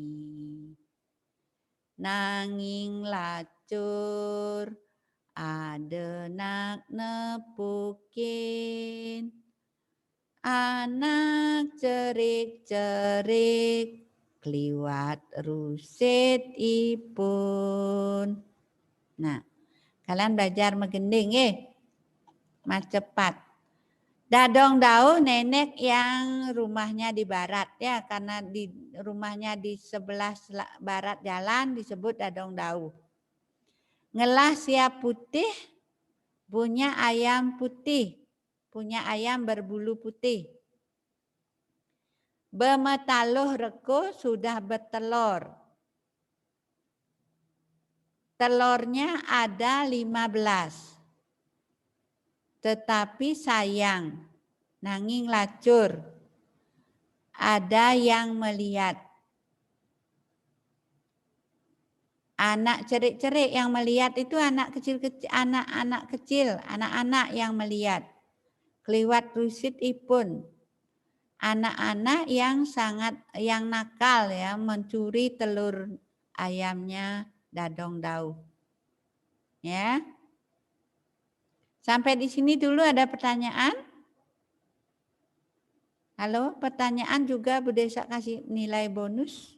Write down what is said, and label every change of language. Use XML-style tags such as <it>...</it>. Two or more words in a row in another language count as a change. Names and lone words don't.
<ban>Nanging lacur ada nak nepukin anak cerik-cerik kliwat rusit ipun.</ban> <id>Nah, kalian belajar megending mas cepat. Dadong dau nenek yang rumahnya di barat ya, karena di rumahnya di sebelah barat jalan disebut dadong dau.</id> <ban>Ngelah siap putih</ban> <id>punya ayam putih. punya ayam berbulu putih.</id> <ban>Bemetaluh reko</ban> <id>sudah bertelur. Telurnya ada 15. Tetapi sayang,</id> <ban>nanging lacur.</ban> <id>Ada yang melihat.</id> <ban>Anak cerik-cerik</ban> <id>yang melihat itu anak kecil-kecil, anak-anak kecil, anak-anak yang melihat.</id> <ban>Kliwat rusit ipun.</ban> <id>Anak-anak yang nakal ya, mencuri telur ayamnya dadong dau. Ya. Sampai di sini dulu ada pertanyaan? Halo, pertanyaan juga Bu Desa kasih nilai bonus.</id>